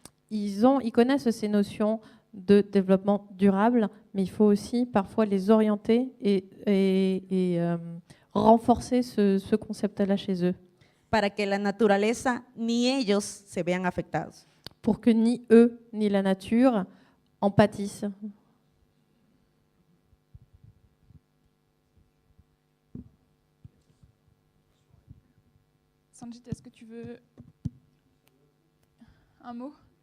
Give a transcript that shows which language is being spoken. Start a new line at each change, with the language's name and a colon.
French: Ils connaissent ces notions de développement durable, mais il faut aussi parfois les orienter et renforcer ce concept-là chez eux,
Spanish: Para que la naturaleza ni ellos se vean afectados.
French: pour que ni eux ni la nature en pâtissent. Sanjit, est-ce que tu veux un mot?